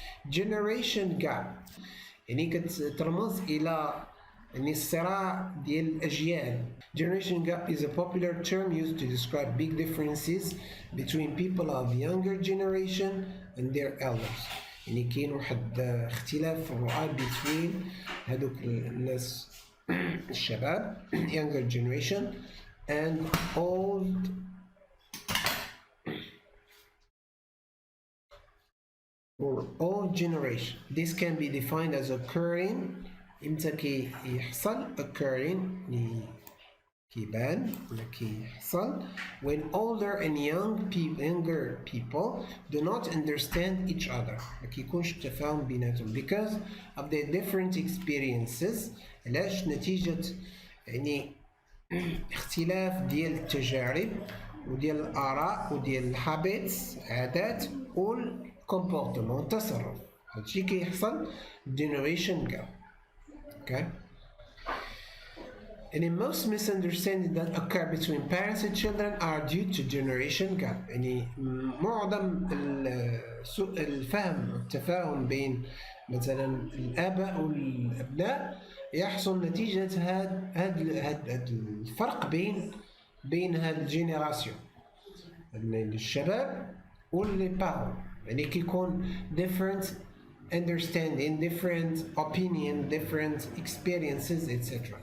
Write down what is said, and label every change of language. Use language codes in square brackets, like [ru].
[ar] generation gap يعني كترمز إلى يعني الصراع ديال الأجيال. [en] generation gap is a popular term used to describe big differences between people of younger generation and their elders. [ar] يعني كاين واحد اختلاف في الرؤى [en] between [ar] هذوك الناس الشباب [en] younger generation and old generation. This can be defined as occurring [ar] امتى كيحصل [en] occurring [ar] كيبان ولا كيحصل [en] when older and younger people do not understand each other، [ar] ما كيكونش تفاهم بيناتهم [en] because of their different experiences، [ar] علاش نتيجة يعني اختلاف ديال التجارب وديال الآراء وديال الهابيتس عادات والكومبورتمون التصرف. هادشي كيحصل generation gap. okay. [en] And in most misunderstandings that occur between parents and children are due to generation gap. [ar] يعني معظم سوء الفهم والتفاهم بين مثلا الآباء والأبناء يحصل نتيجة هاد الفرق بين هاد الجينيراسيون الشباب واللي بارون، يعني كيكون [en] different understanding, different opinion, different experiences, etc.